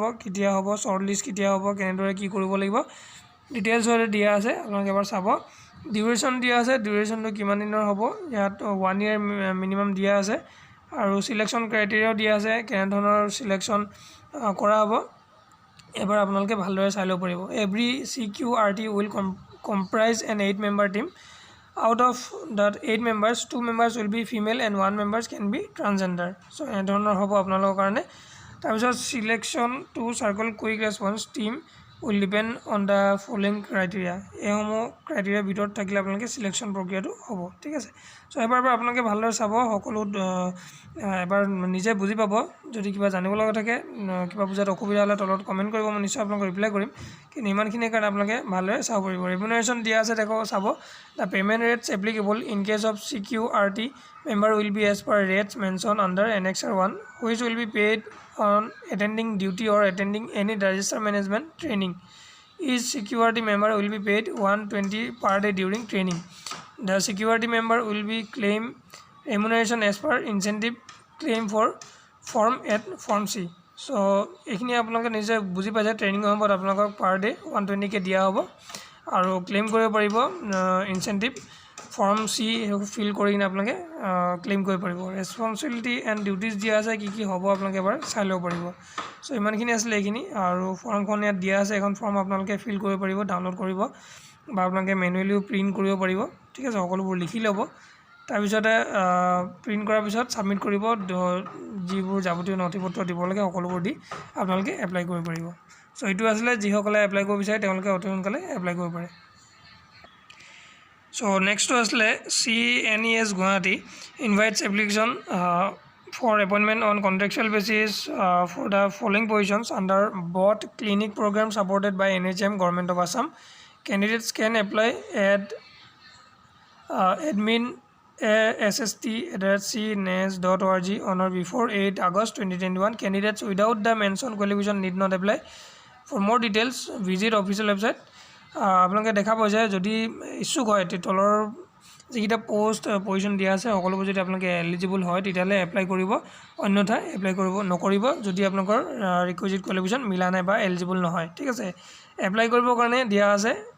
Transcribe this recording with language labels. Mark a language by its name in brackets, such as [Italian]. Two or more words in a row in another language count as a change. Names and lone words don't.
[Assamese] কেতিয়া হ'ব, শ্বৰ্ট লিষ্ট কেতিয়া হ'ব, কেনেদৰে কি কৰিব লাগিব ডিটেইলছ দিয়া আছে, আপোনালোকে এবাৰ চাব। ডিউৰেশ্যন দিয়া আছে, ডিউৰেশ্যনটো কিমান দিনৰ হ'ব। ইয়াত 1 year মিনিমাম দিয়া আছে। আৰু সিলেকশ্যন ক্ৰাইটেৰিয়াও দিয়া আছে কেনে ধৰণৰ সিলেকশ্যন কৰা হ'ব এবাৰ আপোনালোকে ভালদৰে চাই ল'ব পাৰিব [English] এভৰি CQRT will comprise an 8-member team out of that 8 members 2 members will be female and 1 members can be transgender [Assamese] so এনে ধৰণৰ হ'ব আপোনালোকৰ কাৰণে তাৰপিছত [English] selection to circle quick response team will depend on the following criteria [Assamese] এসমূহ ক্ৰাইটেৰিয়া ভিতৰত থাকিলে আপোনালোকে সিলেকশ্যন প্ৰক্ৰিয়াটো হ'ব ঠিক আছে সো এবাৰ আপোনালোকে ভালদৰে চাব সকলো এবাৰ নিজে বুজি পাব যদি কিবা জানিব লগা থাকে কিবা বুজাত অসুবিধা হ'লে তলত কমেন্ট কৰিব মই নিশ্চয় আপোনাক ৰিপ্লাই কৰিম কিন্তু ইমানখিনি কাৰণে আপোনালোকে ভালদৰে চাব পাৰিব ৰেমুনাৰেশ্যন দিয়া আছে দেখো চাব [English] the payment rates applicable in case of CQRT member will be as per rates mentioned under Annexure 1 which will be paid on attending duty or attending any register management training each CQRT member will be paid 120 per day during training the CQRT member will be claim remuneration as per incentive claim for form at form C so [Assamese] এখিনি আপোনালোকে নিজে বুজি পাইছে ট্ৰেইনিং সময়ত আপোনালোকক পাৰ ডে 120 কে দিয়া হ'ব আৰু ক্লেম কৰিব পাৰিব ইনসেন্টিভ ফৰ্ম C ফিল কৰি কিনে আপোনালোকে ক্লেম কৰিব পাৰিব [English] responsibility and duties [Assamese] দিয়া আছে কি হ'ব আপোনালোকে এবাৰ চাই ল'ব পাৰিব সো ইমানখিনি আছিল এইখিনি আৰু ফৰ্মখন ইয়াত দিয়া আছে এখন ফৰ্ম আপোনালোকে ফিল কৰিব পাৰিব ডাউনলোড কৰিব বা আপোনালোকে মেনুৱেলিও প্ৰিন্ট কৰিব পাৰিব ঠিক আছে সকলোবোৰ লিখি ল'ব তাৰপিছতে প্ৰিন্ট কৰাৰ পিছত সাবমিট কৰিব যিবোৰ যাৱতীয় নথিপত্ৰ দিব লাগে সকলোবোৰ দি আপোনালোকে এপ্লাই কৰিব পাৰিব সো এইটো আসলে যিসকলে এপ্লাই কৰিব বিচাৰে তেওঁলোকে অতি সোনকালে এপ্লাই কৰিব পাৰে [English] সো নেক্সট আসলে CNES Guwahati invites application for appointment on contractual basis for the following positions under both clinic program supported by NHM Government of Assam candidates can apply at admin sst@cnes.org on or before 8 August 2021 candidates without the mentioned qualification need not apply for more details visit official website [Assamese] আপোনালোকে দেখা পায় যে যদি ইচ্ছুক হয় তলৰ যিটা [English] post position [Assamese] দিয়া আছে সকলোবোৰ যদি আপোনালোকে এলিজিবল হয় তেতিয়ালে এপ্লাই কৰিব অন্যথা এপ্লাই কৰিব নকৰিব যদি আপোনালোকৰ [English] requisite qualification [Assamese] মিলা নাই বা এলিজিবল নহয় ঠিক আছে এপ্লাই কৰিবৰ কাৰণে দিয়া আছে